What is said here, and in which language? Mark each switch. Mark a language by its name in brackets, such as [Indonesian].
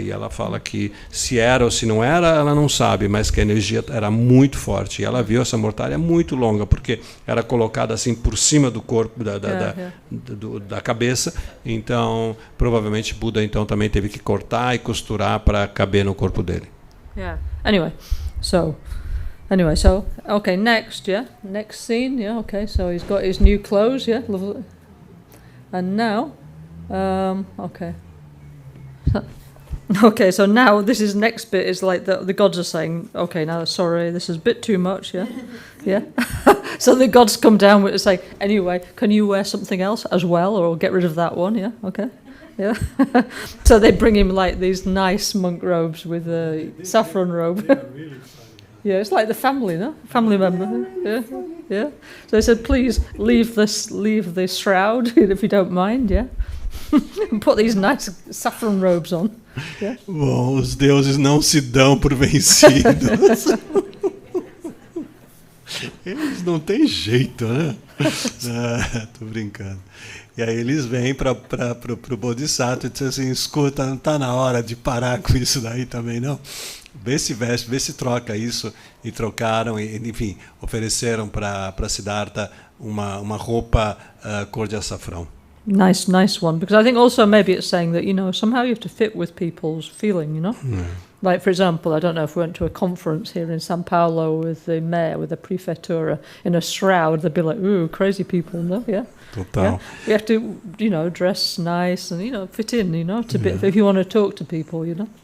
[Portuguese] E ela fala que se era ou se não era, ela não sabe, mas que a energia era muito forte. E ela viu essa mortalha muito longa, porque era colocada assim por cima do corpo, da cabeça. Então, provavelmente, Buda então também teve que cortar e costurar para caber no corpo dele. [English] Yeah. Anyway, so okay, next scene, yeah, okay, so he's got his new clothes, yeah, lovely. And now, okay, so now this is next bit is like the gods are saying, okay, now sorry, this is a bit too much, yeah, yeah. So the gods come down with say, anyway, can you wear something else as well, or get rid of that one, yeah, okay. Yeah, so they bring him like these nice monk robes with a saffron robe. Yeah, really. Yeah, it's like the family, no? Family member. Yeah, yeah. So they said, please leave this shroud if you don't mind, yeah. And put these nice saffron robes on. Yeah. [Portuguese] Bom, os deuses não se dão por vencidos. Eles não têm jeito, né? Tô brincando. E aí eles vêm para o Bodhisattva e dizem assim, escuta, não está na hora de parar com isso daí também, não? Vê se troca isso. E trocaram, e, enfim, ofereceram para Siddhartha uma roupa cor de açafrão. [English] Nice one. Because I think also maybe it's saying that, you know, somehow you have to fit with people's feeling, you know? Yeah. Like, for example, I don't know if we went to a conference here in São Paulo with the mayor, with the prefeitura, in a shroud, they'd be like, ooh, crazy people, no? Yeah. Total. Yeah? You have to, you know, dress nice and, you know, fit in, you know, if you want to talk to people, you know?